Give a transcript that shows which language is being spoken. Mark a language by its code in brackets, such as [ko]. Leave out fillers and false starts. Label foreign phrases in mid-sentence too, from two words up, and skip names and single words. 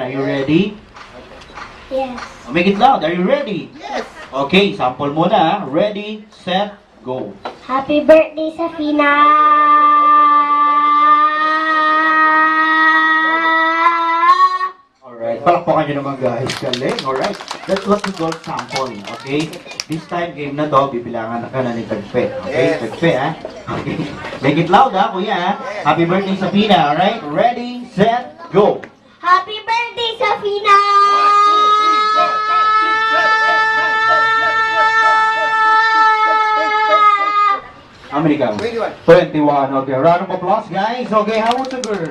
[en] Are you ready? Yes. Make it loud. Are you ready? Yes! Okay, sample muna. Ready, set, go. Happy birthday, Safina! Alright, [tl] palakpakan nyo naman guys. Galing, [en] alright. That's what we call sample, okay? This time, [tl] game na to, bibilangan ka na ni Tagpe. Okay, [en] Yes. [tl] Tagpe, ha? [en] Okay. Make it loud, [tl] ha, kuya, ha? [en] Happy birthday, Safina, alright? Ready, set, go. Happy birthday, Safina! How many counts? 21. 21, okay. Round of applause, guys. Okay, how about the girl?